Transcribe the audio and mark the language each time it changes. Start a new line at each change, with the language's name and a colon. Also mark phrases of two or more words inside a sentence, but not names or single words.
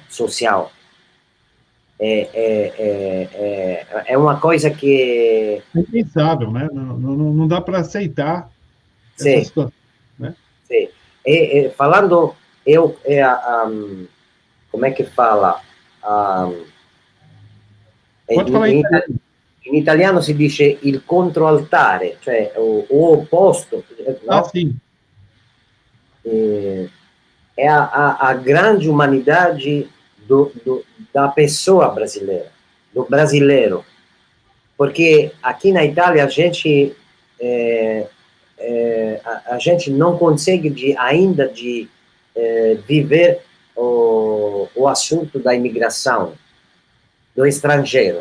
Portuguese: Social. É uma coisa que, É impensável, né? Não dá para aceitar essa sim, situação. Né? sim. Falando, como é que fala? Um, Pode falar
Italian: in, italiano. in italiano si dice il controaltare, cioè o opposto, Ah, no?
Portuguese: sim. É a grande humanidade da pessoa brasileira, do brasileiro. Porque aqui na Itália a gente não consegue ainda viver o assunto da imigração, do estrangeiro.